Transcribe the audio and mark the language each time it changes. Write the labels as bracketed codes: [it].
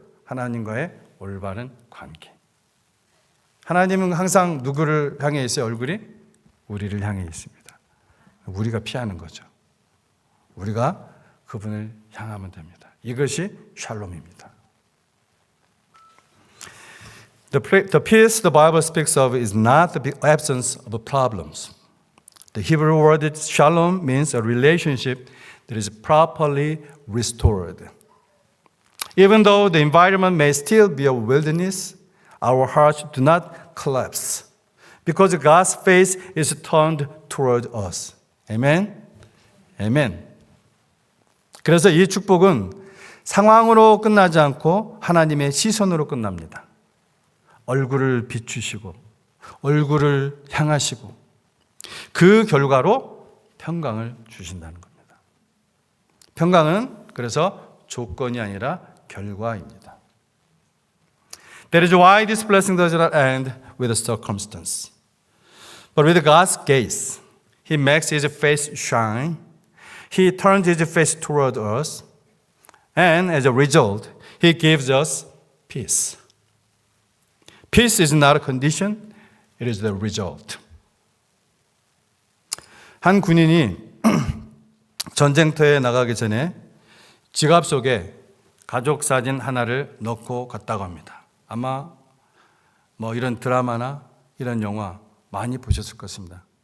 [ko] 하나님과의 올바른 관계. 하나님은 항상 누구를 향해 있어요? 얼굴이? 우리를 향해 있습니다. 우리가 피하는 거죠. 우리가 그분을 향하면 됩니다. 이것이 샬롬입니다. [en] The peace the Bible speaks of is not the absence of problems. The Hebrew word shalom means a relationship that is properly restored. Even though the environment may still be a wilderness, our hearts do not collapse because God's face is turned toward us. Amen? Amen. [ko] 그래서 이 축복은 상황으로 끝나지 않고 하나님의 시선으로 끝납니다. 얼굴을 비추시고 얼굴을 향하시고 그 결과로 평강을 주신다는 겁니다. 평강은 그래서 조건이 아니라 결과입니다. [en] That is why this blessing does not end with a circumstance. But with God's gaze, He makes His face shine. He turns His face toward us. And as a result, He gives us peace. Peace is not a condition, it is the result. [ko] 한 군인이 전쟁터에 나가기 전에 지갑 속에 가족 사진 하나를 넣고 갔다고 합니다. 아마 뭐 이런 드라마나 이런 영화 많이 보셨을 것입니다.